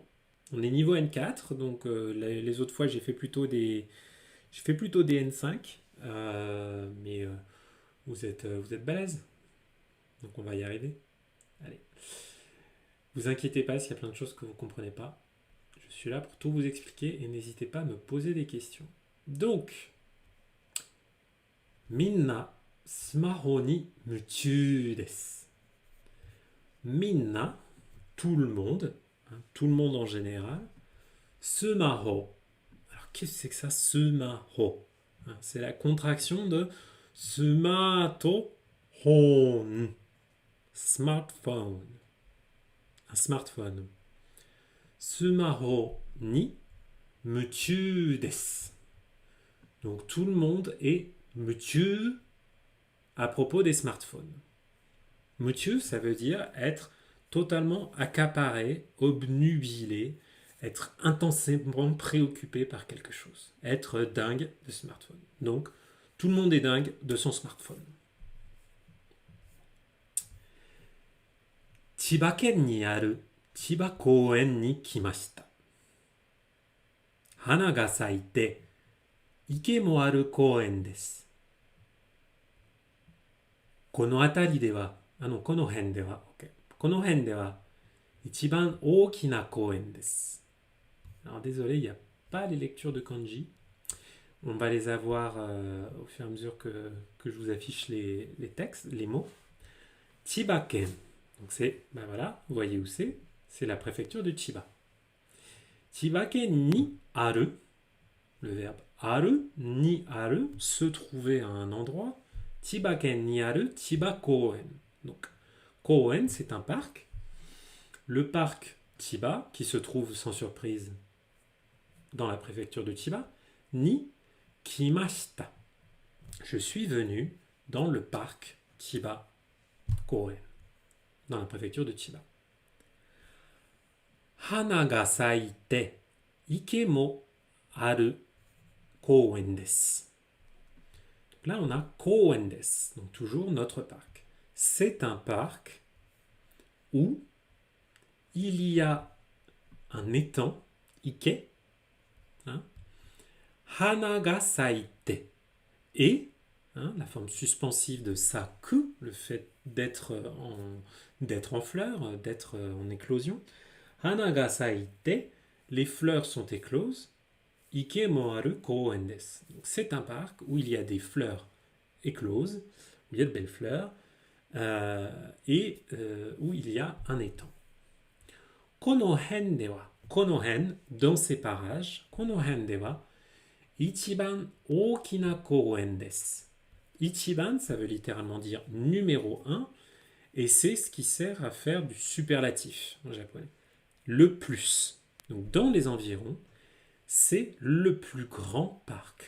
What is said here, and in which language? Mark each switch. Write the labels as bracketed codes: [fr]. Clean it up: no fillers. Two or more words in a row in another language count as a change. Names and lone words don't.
[fr] On est niveau N4, donc les autres fois j'ai fait plutôt des N5, mais vous êtes balèze, donc on va y arriver. Allez, vous inquiétez pas s'il y a plein de choses que vous ne comprenez pas. Je suis là pour tout vous expliquer et n'hésitez pas à me poser des questions. [ja] Donc, みんなスマホに夢中です. Minna, [fr] tout le monde, hein, tout le monde en général, smaho. Alors qu'est-ce que c'est que ça, smaho? Hein, c'est la contraction de smartphone. Smartphone. Un smartphone. [ja] スマホに夢中です. [fr] Donc tout le monde est muchu à propos des smartphones. Mutu, ça veut dire être totalement accaparé, obnubilé, être intensément préoccupé par quelque chose, être dingue de smartphone. Donc, tout le monde est dingue de son smartphone. [ja] 千葉県にある千葉公園に来ました. 花が咲いて、池もある公園です. この辺りでは、この辺では、OK、この辺では一番大きな公園です。 [fr] Alors désolé, il n'y a pas les lectures de kanji. On va les avoir au fur et à mesure que je vous affiche les textes, les mots. Chibaken. Donc c'est, ben voilà, vous voyez où c'est la préfecture de Chiba. [ja] 千葉県にある, [fr] le verbe aru, [ja] にある, [fr] se trouver à un endroit. [ja] 千葉県にある千葉公園. [fr] Donc, Koen, c'est un parc. Le parc Chiba, qui se trouve sans surprise dans la préfecture de Chiba, [ja] に来ました. [fr] Je suis venu dans le parc Chiba Koen, dans la préfecture de Chiba. [ja] 花が咲いて、池もある公園です. [fr] Là, on a [ja] 公園です, [fr] donc toujours notre parc. C'est un parc où il y a un étang, ike, hein, [ja] 花が咲いて, [fr] et la forme suspensive de saku, le fait d'être en fleurs, d'être en éclosion. [ja] 花が咲いて, [fr] les fleurs sont écloses. [ja] 池もある公園です. [fr] C'est un parc où il y a des fleurs écloses, où il y a de belles fleurs, et où il y a un étang. [ja] この辺では、この辺, [fr] dans ces parages, [ja] この辺では、一番大きな公園です. Ichiban, [fr] ça veut littéralement dire numéro 1, et c'est ce qui sert à faire du superlatif en japonais. Le plus. Donc dans les environs, c'est le plus grand parc.